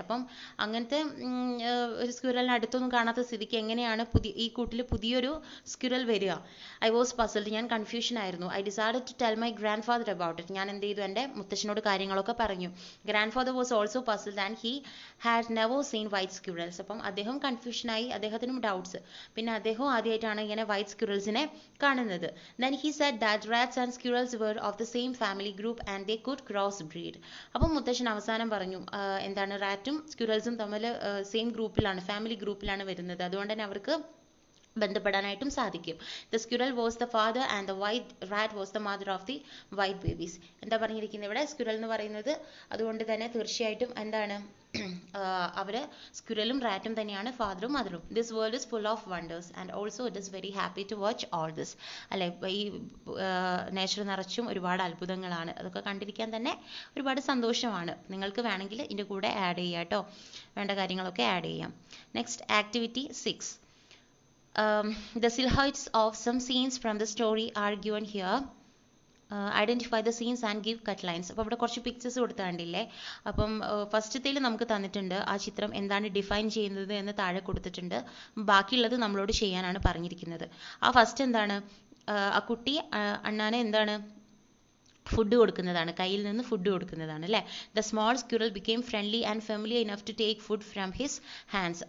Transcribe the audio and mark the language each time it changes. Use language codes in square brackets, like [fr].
[ml] അപ്പം അങ്ങനത്തെ ഒരു സ്ക്വിറലിനെ അടുത്തൊന്നും കാണാത്ത സ്ഥിതിക്ക് എങ്ങനെയാണ് ഈ കൂട്ടിൽ പുതിയൊരു സ്ക്വിറൽ വരിക? [en] I was puzzled. [ml] ഞാൻ കൺഫ്യൂഷൻ ആയിരുന്നു. [en] I decided to tell my grandfather about it. [ml] ഞാൻ എന്ത് ചെയ്തു, എൻ്റെ മുത്തശ്ശനോട് കാര്യങ്ങളൊക്കെ പറഞ്ഞു. [en] Grandfather was also puzzled and he had never seen white squirrels. [ml] അപ്പം അദ്ദേഹം കൺഫ്യൂഷനായി, അദ്ദേഹത്തിനും ഡൗട്ട്സ്. പിന്നെ അദ്ദേഹം ആദ്യമായിട്ടാണ് ഇങ്ങനെ വൈറ്റ് സ്ക്വിറൽസിനെ കാണുന്നത്. [en] Then he said that rats and squirrels were of the same family group and they could cross breed. [ml] അപ്പം മുത്തശ്ശൻ അവസാനം പറഞ്ഞു എന്താണ്, റാറ്റും സ്ക്വിറൽസും തമ്മിൽ സെയിം ഗ്രൂപ്പിലാണ്, ഫാമിലി ഗ്രൂപ്പിലാണ് വരുന്നത്. അതുകൊണ്ട് തന്നെ അവർക്ക് ബന്ധപ്പെടാനായിട്ടും സാധിക്കും. [en] The squirrel was the father and the white rat was the mother of the white babies. [ml] എന്താ പറഞ്ഞിരിക്കുന്നത് ഇവിടെ? സ്ക്വിറൽ എന്ന് പറയുന്നത് അതുകൊണ്ട് തന്നെ തീർച്ചയായിട്ടും എന്താണ്, അവര് സ്ക്വിറലും റാറ്റും തന്നെയാണ് ഫാദറും മദറും. [en] This world is full of wonders and also it is very happy to watch all this. [ml] അല്ലെ, ഈ നേച്ചർ നിറച്ചും ഒരുപാട് അത്ഭുതങ്ങളാണ്. അതൊക്കെ കണ്ടിരിക്കാൻ തന്നെ ഒരുപാട് സന്തോഷമാണ്. നിങ്ങൾക്ക് വേണമെങ്കിൽ ഇതിൻ്റെ കൂടെ ആഡ് ചെയ്യാം കേട്ടോ, വേണ്ട കാര്യങ്ങളൊക്കെ ആഡ് ചെയ്യാം. [en] Next activity 6. The silhouettes of some scenes from the story are given here. Identify the scenes and give cut lines. [ml] അപ്പോൾ ഇവിടെ കുറച്ച് പിക്ചേഴ്സ് കൊടുത്താണ്ടില്ലേ. അപ്പം ഫസ്റ്റത്തേൽ നമുക്ക് തന്നിട്ടുണ്ട് ആ ചിത്രം എന്താണ് ഡിഫൈൻ ചെയ്യുന്നത് എന്ന് താഴെ കൊടുത്തിട്ടുണ്ട്. ബാക്കിയുള്ളത് നമ്മളോട് ചെയ്യാനാണ് പറഞ്ഞിരിക്കുന്നത്. ആ ഫസ്റ്റ് എന്താണ്, ആ കുട്ടി അണ്ണാനെ എന്താണ് ഫുഡ് കൊടുക്കുന്നതാണ്, കയ്യിൽ നിന്ന് ഫുഡ് കൊടുക്കുന്നതാണ് അല്ലേ. [en] The small squirrel became friendly and familiar enough to take food from his hands.